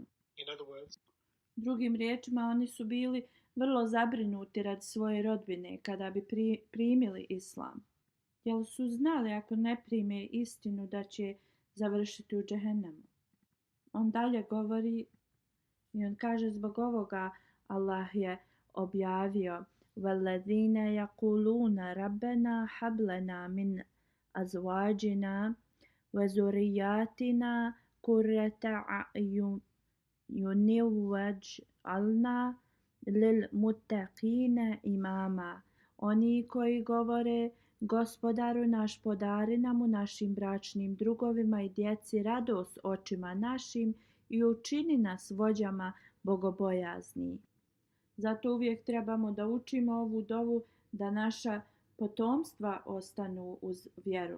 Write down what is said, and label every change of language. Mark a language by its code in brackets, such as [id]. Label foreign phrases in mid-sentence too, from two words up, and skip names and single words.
[bs] Drugim riječima, oni su bili vrlo zabrinuti radi svoje rodbine kada bi primili islam. Jer su znali ako ne prime istinu da će završiti u džehennemu. On dalje govori i on kaže, zbog ovoga Allah je objavio [ar] وَالَّذِينَ يَقُولُونَ رَبَّنَا هَبْ لَنَا مِنْ أَزْوَاجِنَا وَذُرِّيَّاتِنَا قُرَّةَ أَعْيُنٍ وَاجْعَلْنَا لِلْمُتَّقِينَ إِمَامًا. [bs] Oni koji govore, Gospodaru naš, podari nam u našim bračnim drugovima i djeci radost očima našim i učini nas vođama bogobojazni. Zato uvijek trebamo da učimo ovu dovu da naša potomstva ostanu uz vjeru.